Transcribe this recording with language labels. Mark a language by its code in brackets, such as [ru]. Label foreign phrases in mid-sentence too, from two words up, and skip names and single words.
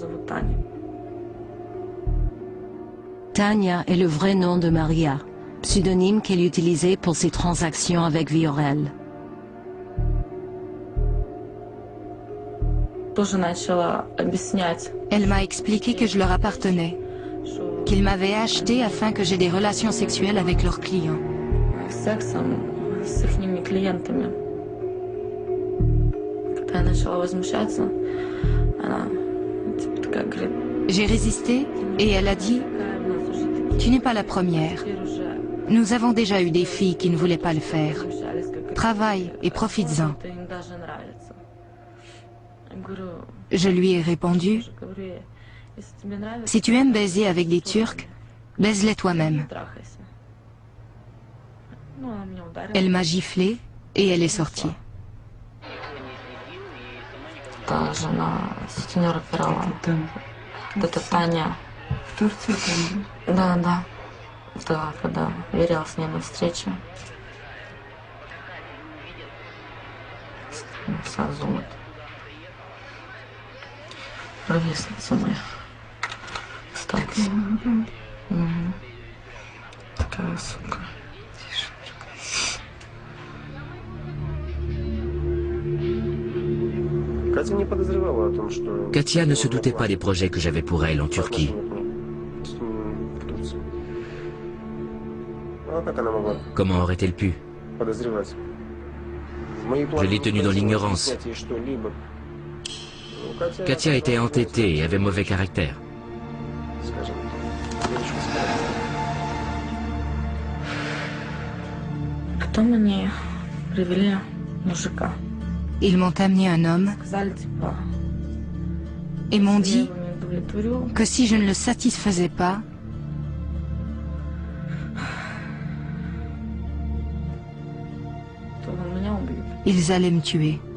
[fr] Tania est le vrai nom de Maria, pseudonyme qu'elle utilisait pour ses transactions avec Viorel. Elle m'a expliqué que je leur appartenais, qu'ils m'avaient acheté afin que j'aie des relations sexuelles avec leurs clients. [ru] с их клиентами. Когда я начала возмущаться, она типа такая говорит: [fr] J'ai résisté et elle a dit « Tu n'es pas la première. Nous avons déjà eu des filles qui ne voulaient pas le faire. Travaille et profites-en. » Je lui ai répondu « Si tu aimes baiser avec des Turcs, baise-les toi-même. » Elle m'a giflé et elle est sortie. [ru] Это жена сутенера Пирала. Это Таня. В Турции там? Да, да. Да, когда верила с ней на встречу. Сазумат. Ровесница моя. Кстати. Такая сука. [fr] Katia ne se doutait pas des projets que j'avais pour elle en Turquie. Comment aurait-elle pu? Je l'ai tenue dans l'ignorance. Katia était entêtée et avait mauvais caractère. [ru] Потом мне привели мужика. [fr] Ils m'ont amené un homme et m'ont dit que si je ne le satisfaisais pas, ils allaient me tuer.